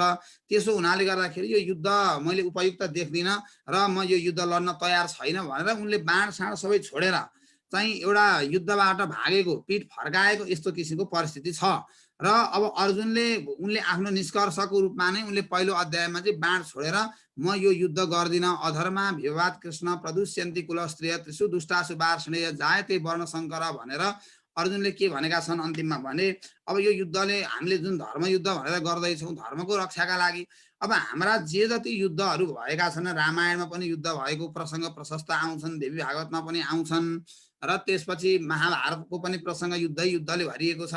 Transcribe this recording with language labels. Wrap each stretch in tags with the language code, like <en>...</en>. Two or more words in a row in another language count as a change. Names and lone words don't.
<ne>त्यसो हुनाले गर्दाखेरि यो युद्ध मैले उपयुक्त देख्दिनँ र म यो युद्ध लड्न तयार छैन भनेर उनले बाँडसाँड सबै छोडेर चाहिँ एउटा युद्धबाट भागेको, पिठ फर्काएको यस्तो किसिमको परिस्थिति छ। र अब अर्जुनले उनले आफ्नो निष्कर्षको रूपमा नै उनले पहिलो अध्यायमा चाहिँ बाण छोडेर म यो युद्ध गर्दिनँ,</ne> <sa>अधर्मा विवाद कृष्ण प्रदुष्यन्ति कुलस्त्रिय त्रिषु दुष्टासु वार्ष्णेय जायते वर्णशङ्कर</sa> <ne>भनेर अर्जुनले के भनेका छन् अन्तिममा भने, अब यो युद्धले हामीले जुन धर्म युद्ध भनेर गर्दैछौँ धर्मको रक्षाका लागि, अब हाम्रा जे जति युद्धहरू भएका छन्, रामायणमा पनि युद्ध भएको प्रसङ्ग प्रशस्त आउँछन्, देवी भागवतमा पनि आउँछन्, र त्यसपछि महाभारतको पनि प्रसङ्ग युद्धले भरिएको छ।</ne>